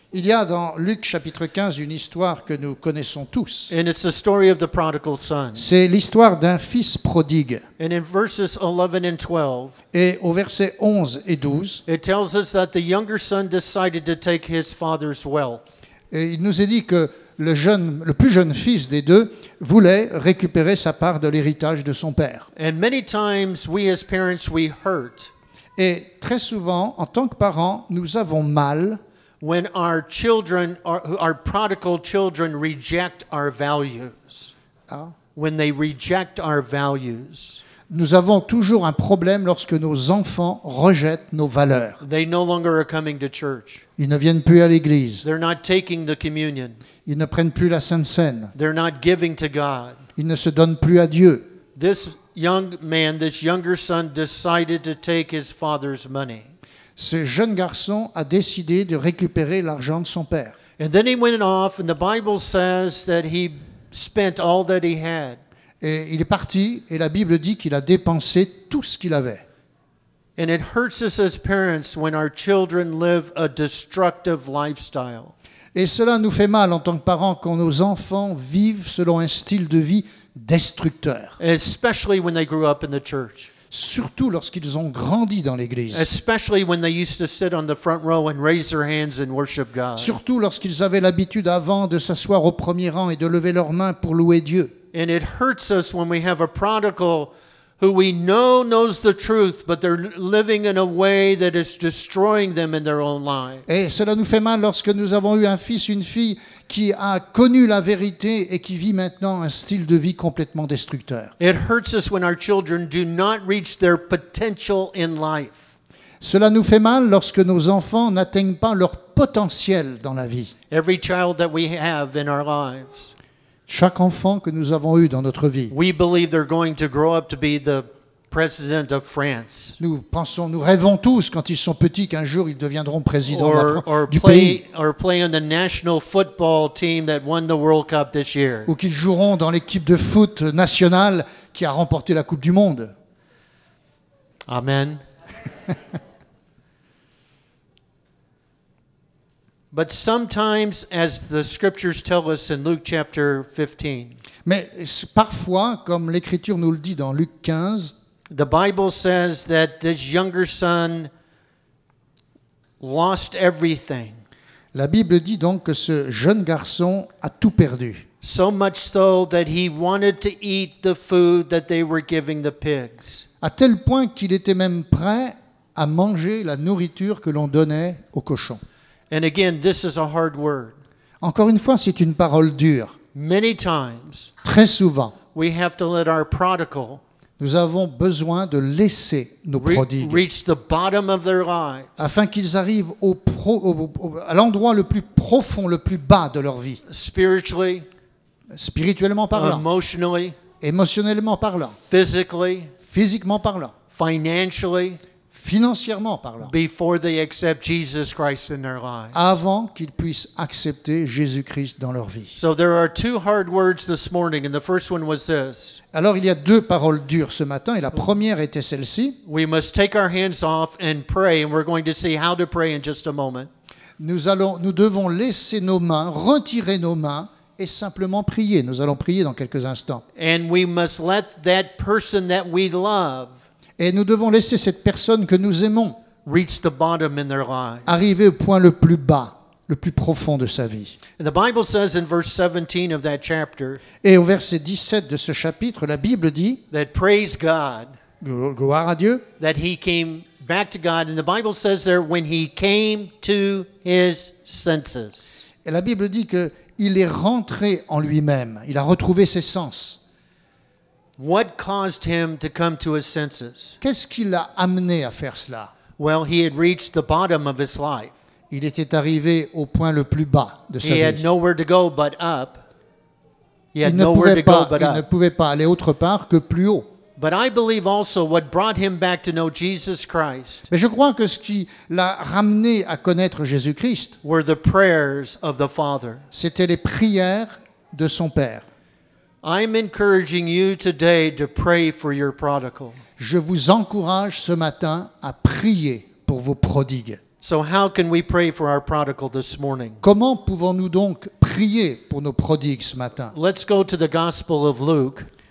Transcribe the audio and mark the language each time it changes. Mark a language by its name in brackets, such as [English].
[French] Il y a dans Luc chapitre 15 une histoire que nous connaissons tous. [English] and it's the story of the prodigal son. [French] C'est l'histoire d'un fils prodigue. [English] And in verses 11 and 12, [French] Et au verset 11 et 12, [English] it tells us that the younger son decided to take his father's wealth. [French] et il nous est dit que le plus jeune fils des deux voulait récupérer sa part de l'héritage de son père. [English] And many times we as parents, we hurt [French] Et très souvent, en tant que parents, nous avons mal [English] when our children, our prodigal children, reject our values. When they reject our values. [French] Nous avons toujours un problème lorsque nos enfants rejettent nos valeurs. [English] They no longer are coming to church. [French] Ils ne viennent plus à l'église. [English] They're not taking the communion. [French] Ils ne prennent plus la Sainte Seine. [English] They're not giving to God. [French] Ils ne se donnent plus à Dieu. [English] This young man, this younger son, decided to take his father's money. [French] Ce jeune garçon a décidé de récupérer l'argent de son père. [English] And then he went off, and the Bible says that he spent all that he had. [French] Et il est parti, et la Bible dit qu'il a dépensé tout ce qu'il avait. [English] And it hurts us as parents when our children live a destructive lifestyle. [French] Et cela nous fait mal en tant que parents quand nos enfants vivent selon un style de vie destructeur. [English] Especially when they grew up in the church. [French] Surtout lorsqu'ils ont grandi dans l'Église. [English] Especially when they used to sit on the front row and raise their hands and worship God. [French] Surtout lorsqu'ils avaient l'habitude avant de s'asseoir au premier rang et de lever leurs mains pour louer Dieu. [English] And it hurts us when we have a prodigal who we know knows the truth, but they're living in a way that is destroying them in their own lives. [French] Et cela nous fait mal lorsque nous avons eu un fils, une fille qui a connu la vérité et qui vit maintenant un style de vie complètement destructeur. [English] It hurts us when our children do not reach their potential in life. [French] Cela nous fait mal lorsque nos enfants n'atteignent pas leur potentiel dans la vie. [English] Every child that we have in our lives, [French] Chaque enfant que nous avons eu dans notre vie, [English] we believe they're going to grow up to be the president of France. [French] nous rêvons tous quand ils sont petits qu'un jour ils deviendront présidents de la [English] Or [French] du pays, [English] play on the national football team that won the World Cup this year. [French] ou qu'ils joueront dans l'équipe de foot nationale qui a remporté la Coupe du Monde. [English] Amen. But sometimes, as the scriptures tell us in Luke chapter 15, [French] Mais parfois, comme l'Écriture nous le dit dans Luc 15, [English] the Bible says that this younger son lost everything. [French] la Bible dit donc que ce jeune garçon a tout perdu. [English] So much so that he wanted to eat the food that they were giving the pigs. [French] À tel point qu'il était même prêt à manger la nourriture que l'on donnait aux cochons. [English] And again, this is a hard word. [French] Encore une fois, c'est une parole dure. [English] Many times, [French] Très souvent, [English] we have to let our prodigal [French] nous avons besoin de laisser nos prodigues [English] reach the bottom of their lives, [French] afin qu'ils arrivent à l'endroit le plus profond, le plus bas de leur vie, [English] spiritually, [French] spirituellement parlant, [English] emotionally, [French] émotionnellement parlant, [English] physically, [French] physiquement parlant, [English] financially, [French] financièrement parlant, [English] before they accept Jesus Christ in their lives. [French] avant qu'ils puissent accepter Jésus-Christ dans leur vie. [English] So there are two hard words this morning, and the first one was this. [French] Alors il y a deux paroles dures ce matin, et la première était celle-ci. [English] We must take our hands off and pray, and we're going to see how to pray in just a moment. [French] Nous devons laisser nos mains, retirer nos mains et simplement prier. Nous allons prier dans quelques instants. [English] And we must let that person that we love [French] Et nous devons laisser cette personne que nous aimons [English] reach the bottom in their lives. [French] arriver au point le plus bas, le plus profond de sa vie. [English] And the Bible says in verse 17 of that chapter [French] Et au verset 17 de ce chapitre, la Bible dit, [English] that praise God [French] gloire à Dieu, [English] that he came back to God. And the Bible says there when he came to his senses. [French] et la Bible dit qu'il est rentré en lui-même, il a retrouvé ses sens. [English] What caused him to come to his senses? [French] Qu'est-ce qui l'a amené à faire cela? [English] Well, he had reached the bottom of his life. [French] Il était arrivé au point le plus bas de sa [English] He had [French] vie. [English] nowhere to go but up. He had [French] Il ne [English] nowhere to go but [French] il ne [English] up. [French] pouvait pas aller autre part que plus haut. [English] But I believe also what brought him back to know Jesus Christ [French] Mais je crois que ce qui l'a ramené à connaître Jésus-Christ, [English] were the prayers of the Father. [French] c'était les prières de son Père. [English] I'm encouraging you today to pray for your prodigal. [French] Je vous encourage ce matin à prier pour vos prodigues. [English] So how can we pray for our prodigal this morning? [French] Comment pouvons-nous donc prier pour nos prodigues ce matin? [English] Let's go to the Gospel of Luke,